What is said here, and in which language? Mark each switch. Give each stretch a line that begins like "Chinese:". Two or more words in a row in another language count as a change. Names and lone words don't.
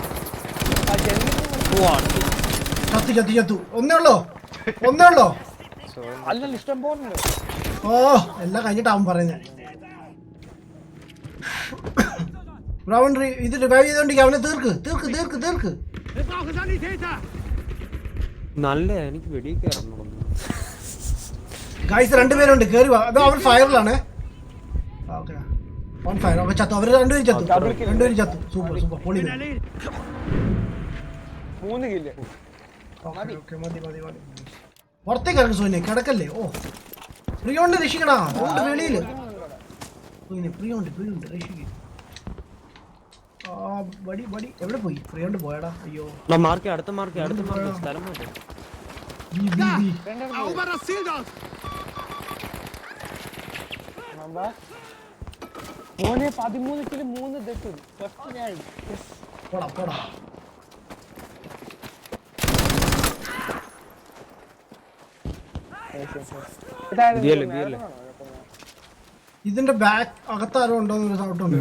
Malayalam: ചത്തു. ഒന്നേ ഉള്ളോ? അല്ലല്ലോ, ഇഷ്ടം പോലെ. ഓ എല്ലാം കഴിഞ്ഞിട്ടാവും പറയുന്നത്. ബ്രൗൺ ഇത് റിവൈവ് ചെയ്തോണ്ടെങ്കിൽ അവനെ തീർക്ക്.
German: Wir brauchen Sanitäter.
Malayalam: നല്ല എനിക്ക് വെടിയൊക്കെ ഇറങ്ങണം. ഗൈസ് 2 പേരുണ്ട്, കേറി വാ. അതോ അവർ ഫയറിലാണ്.
English: okay on fire.
Malayalam: ഓക്കെ ചത്തു. അവർ 2 പേരും ചത്തു. സൂപ്പർ പൊളി. 3 കില്ല്. ഓക്കെ മതി. പുറത്തേക്ക് ഇറങ്ങി സോനെ, കിടക്കല്ലേ. ഓ പ്രിയോണ്ട് രക്ഷിക്കടാ. വെളിയില് പ്രിയോണ്ട് രക്ഷിക്കും. ബടി എവിടെ പോയി? പ്രിയോണ്ട് പോയടാ. അയ്യോ അടുത്ത മാർക്ക് സ്ഥലം മാറ്റി.
German: Erobert das Ziel dort.
Malayalam: മോനെ 13 കില്ല് 3 ഡെത്ത്. ഫസ്റ്റ് ഞാൻ പോടാ. ഇതിന്റെ ബാക്ക് അകത്താരോ ഉണ്ടോന്ന് സൗണ്ട് ഉണ്ട്.